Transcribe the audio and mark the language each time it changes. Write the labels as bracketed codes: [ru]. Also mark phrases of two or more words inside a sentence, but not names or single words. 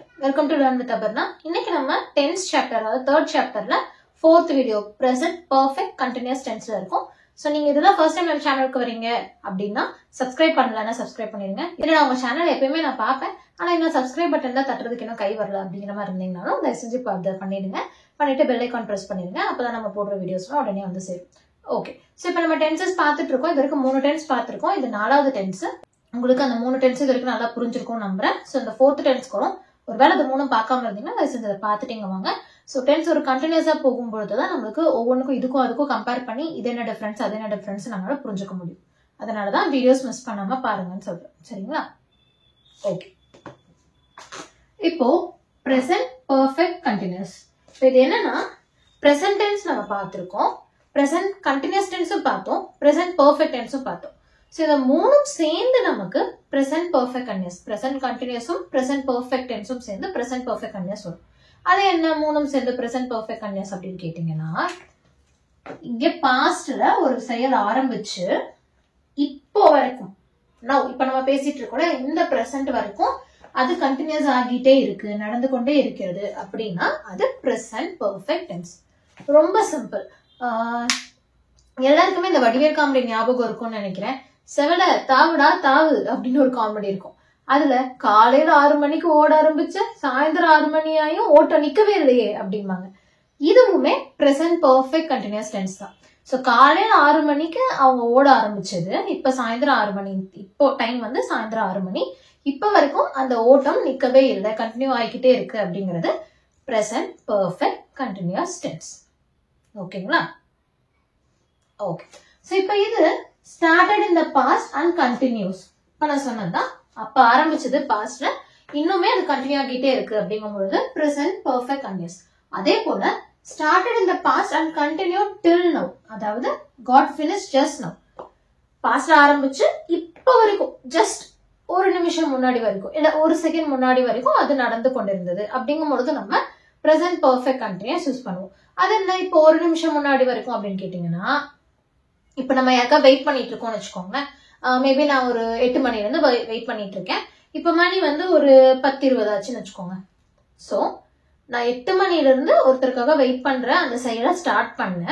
[en] Welcome to Learn with Aparna. [ta] இன்னைக்கு நம்ம [en] 10th chapter அதாவது 3rd chapterல 4th video present perfect continuous tenseல இருக்கும். [ta] So நீங்க இதெல்லாம் [en] first time [ta] நம்ம சேனலுக்கு வரீங்க அப்படின்னா subscribe பண்ணலன்னா subscribe பண்ணிருங்க. இல்ல உங்க சேனல் எப்பவுமே நான் பாப்பேன். ஆனா இன்னும் [en] subscribe button [ta] தான் தட்டுறதுக்கு இன்னும் கை வரல அப்படிங்கிற மாதிரி இருந்தீங்கனாலும் தயவு செஞ்சு பண்ணிடுங்க. [en] பண்ணிட்டு bell icon press பண்ணிருங்க. [ta] அப்பதான் நம்ம போடுற வீடியோஸ்லாம் உடனே வந்து சேரும். [en] okay. so [ta] இப்போ நம்ம tenses பார்த்துட்டு இருக்கோம். இது வரைக்கும் 3 tense பார்த்திருக்கோம். இது 4வது tense. உங்களுக்கு அந்த 3 tense இது வரைக்கும் நல்லா புரிஞ்சிருக்கும் நம்புறேன். சோ இந்த 4th tense வரும். ஒருவேளை அது 3 பார்க்காம இருந்தீங்கன்னா தயவு செஞ்சு அதை பார்த்துட்டீங்க வாங்க. [en] so tense [ta] ஒரு கண்டினியூஸா போகும்பொழுது தான் நம்மளுக்கு ஒவ்வொன்றுக்கும் இதுக்கும் அதுக்கும் கம்பேர் பண்ணி இது என்ன டிஃபரன்ஸ் அது என்ன டிஃபரன்ஸ் நம்மளால புரிஞ்சுக்க முடியும். அதனாலதான் [en] videos miss [ta] பண்ணாம பாருங்கன்னு சொல்றேன். சரிங்களா? ஓகே. இப்போ [en] present perfect continuous. [ta] இது என்னன்னா [en] present tense [ta] நம்ம பார்த்திருக்கோம், [en] present continuous tense பார்த்தோம், present perfect tense பார்த்தோம். சோ [ta] இந்த மூணும் சேர்ந்து நமக்கு [en] present perfect continuous, present continuousம் present perfect tenseம் சேர்ந்து present perfect continuous வரும். [ta] அது என்ன மூணும் சேர்ந்து [en] present perfect continuous [ta] அப்படின்னு கேட்டீங்கன்னா, இங்க பாஸ்ட்ல ஒரு செயல் ஆரம்பிச்சு இப்போ வரைக்கும் இப்ப நம்ம பேசிட்டு இருக்கோம் இந்த present வரைக்கும் அது கண்டினியூஸ் ஆகிட்டே இருக்கு, நடந்து கொண்டே இருக்கிறது அப்படின்னா அது [en] present perfect tense. [ta] ரொம்ப சிம்பிள். எல்லாருக்குமே இந்த வடிவேல் காமெடி ஞாபகம் இருக்கும்னு நினைக்கிறேன். செவல தாவுடா தாவு அப்படின்னு ஒரு காமெடி இருக்கும். அதுல காலையில 6 மணிக்கு ஓட ஆரம்பிச்ச சாயந்தரம் 6 மணி ஆயும் ஓட்ட நிக்கவே இல்லையே அப்படிம்பாங்க. [en] இதுவுமே present perfect continuous tense தான். [ta] சோ காலையில 6 மணிக்கு அவங்க ஓட ஆரம்பிச்சது இப்ப சாயந்தரம் 6 மணி, இப்போ டைம் வந்து சாயந்தரம் 6 மணி, இப்ப வரைக்கும் அந்த ஓட்டம் நிக்கவே இல்லை, கண்டினியூ ஆகிக்கிட்டே இருக்கு அப்படிங்கிறது [en] present perfect continuous tense. [ta] ஓகேங்களா? ஓகே. [en] சோ [ta] இப்ப இது [en] started in the past and continues. [ta] இப்ப நான் சொன்னதுதான் அப்ப ஆரம்பிச்சது பாஸ்ட்ல இன்னுமே அது கண்டினியூ ஆகிட்டே இருக்கு அப்படிங்கும்பொழுது [en] present perfect continuous. [ta] அதே போல [en] started in the past and continued till now, அதாவது got finished just now. [ta] பாஸ்ட்ல ஆரம்பிச்சு இப்ப வரைக்கும் ஜஸ்ட் ஒரு நிமிஷம் முன்னாடி வரைக்கும் இல்ல ஒரு செகண்ட் முன்னாடி வரைக்கும் அது நடந்து கொண்டிருந்தது அப்படிங்கும்பொழுது நம்ம [en] present perfect continuous [ta] யூஸ் பண்ணுவோம். அது என்ன இப்போ ஒரு நிமிஷம் முன்னாடி வரைக்கும் அப்படின்னு கேட்டீங்கன்னா, இப்ப நம்ம யாருக்கா வெயிட் பண்ணிட்டு இருக்கோம்னு வச்சுக்கோங்களேன். மேபி நான் ஒரு 8 மணில இருந்து வெயிட் பண்ணிட்டு இருக்கேன். இப்ப மணி வந்து ஒரு 10:20 ஆச்சுன்னு வச்சுக்கோங்க. சோ நான் 8 மணில இருந்து ஒருத்தருக்காக வெயிட் பண்றேன், அந்த செயலை ஸ்டார்ட் பண்ணேன்.